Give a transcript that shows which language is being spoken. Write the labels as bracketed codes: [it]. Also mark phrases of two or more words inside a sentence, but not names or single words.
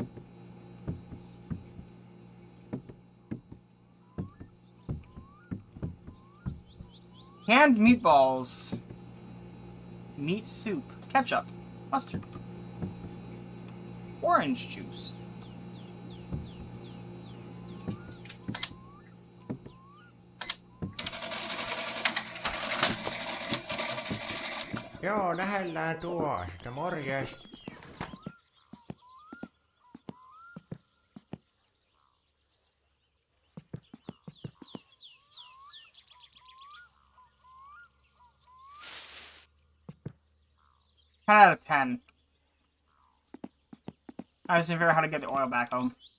[en] Canned meatballs. Meat soup. Ketchup. Mustard. Orange juice. [fi] Joo, lähellään tuosta. Morjes. [en] Ten out of 10. I just didn't figure out how to get the oil back home.